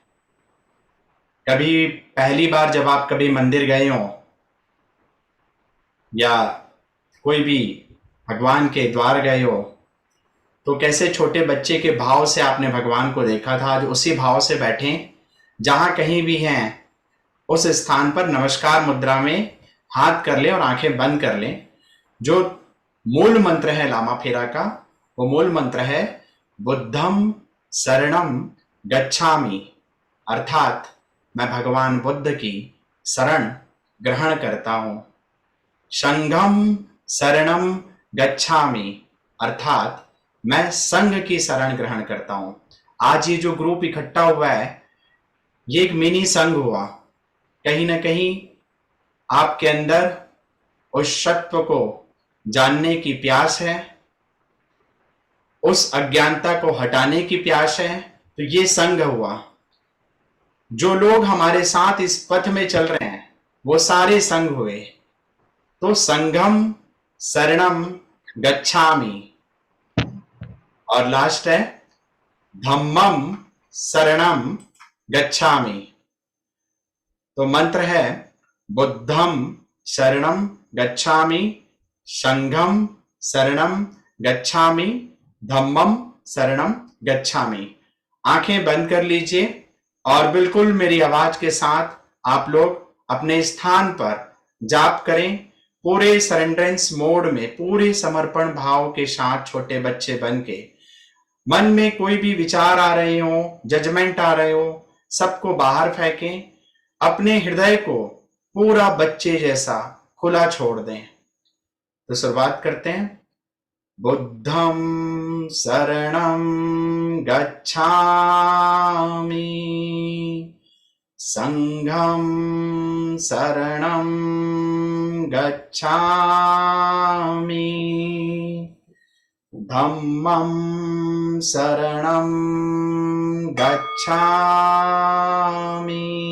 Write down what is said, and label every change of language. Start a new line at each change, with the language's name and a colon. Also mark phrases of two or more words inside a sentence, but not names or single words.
Hindi: कभी पहली बार जब आप कभी मंदिर गए हो या कोई भी भगवान के द्वार गए हो, तो कैसे छोटे बच्चे के भाव से आपने भगवान को देखा था, आज उसी भाव से बैठें। जहां कहीं भी हैं उस स्थान पर नमस्कार मुद्रा में हाथ कर लें और आंखें बंद कर लें। जो मूल मंत्र है लामा फेरा का, वो मूल मंत्र है
Pali: बुद्धम शरणम गच्छामि,
Hindi: अर्थात मैं भगवान बुद्ध की शरण ग्रहण करता हूं।
Pali: संघम शरणम गच्छामि,
Hindi: अर्थात मैं संघ की शरण ग्रहण करता हूं। आज ये जो ग्रुप इकट्ठा हुआ है, ये एक मिनी संघ हुआ। कहीं ना कहीं आपके अंदर उस सत्व को जानने की प्यास है, उस अज्ञानता को हटाने की प्यास है, तो ये संघ हुआ। जो लोग हमारे साथ इस पथ में चल रहे हैं वो सारे संघ हुए।
Pali: तो संघम शरणम गच्छामि,
Hindi: और लास्ट है
Pali: धम्मम शरणम गच्छामि।
Hindi: तो मंत्र है
Pali: बुद्धम शरणम गच्छामि, संघम शरणम गच्छामि, धम्मम शरणम गच्छामि।
Hindi: आंखें बंद कर लीजिए और बिल्कुल मेरी आवाज के साथ आप लोग अपने स्थान पर जाप करें। पूरे
English: surrenderence mode
Hindi: में, पूरे समर्पण भाव के साथ, छोटे बच्चे बन के। मन में कोई भी विचार आ रहे हो, जजमेंट आ रहे हो, सबको बाहर फेंकें। अपने हृदय को पूरा बच्चे जैसा खुला छोड़ दें। तो शुरुआत करते हैं।
Pali: बुद्धं शरणं गच्छामि, संघं शरणं गच्छामि, धम्मं शरणं गच्छामि,